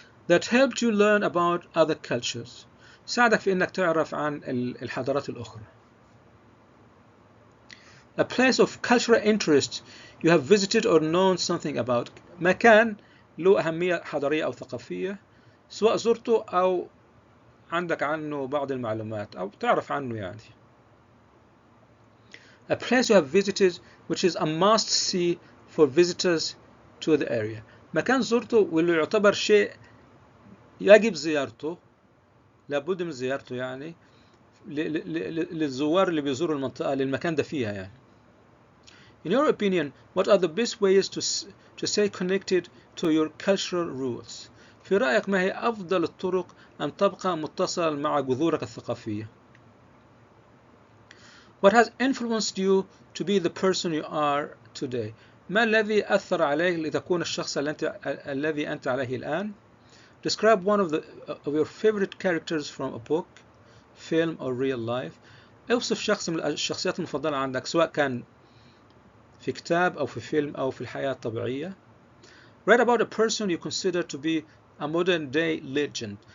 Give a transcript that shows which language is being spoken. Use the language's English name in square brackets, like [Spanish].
[English] That helped you learn about other cultures. [Arabic] ساعدك في إنك تعرف عن الحضارات الأخرى. [English] A place of cultural interest you have visited or known something about. [Arabic] مكان له أهمية حضارية أو ثقافية سواء زرته أو عندك عنه بعض المعلومات أو تعرف عنه يعني. [English] A place you have visited which is a must see for visitors to the area. [Arabic] مكان زرته واللي يعتبر شيء يجب زيارته، لابد من زيارته يعني للزوار اللي بيزوروا المنطقة للمكان ده فيها يعني. [English] In your opinion, what are the best ways to stay connected to your cultural roots? [Arabic] في رأيك ما هي أفضل الطرق أن تبقى متصل مع جذورك الثقافية؟ [English] What has influenced you to be the person you are today? [Arabic] ما الذي أثر عليك لتكون الشخص الذي أنت عليه الآن؟ [English] Describe one of your favorite characters from a book, film or real life. [Arabic] اوصف شخص من الشخصيات المفضلة عندك سواء كان في كتاب أو في فيلم أو في الحياة الطبيعية. [English] Write about a person you consider to be a modern day legend.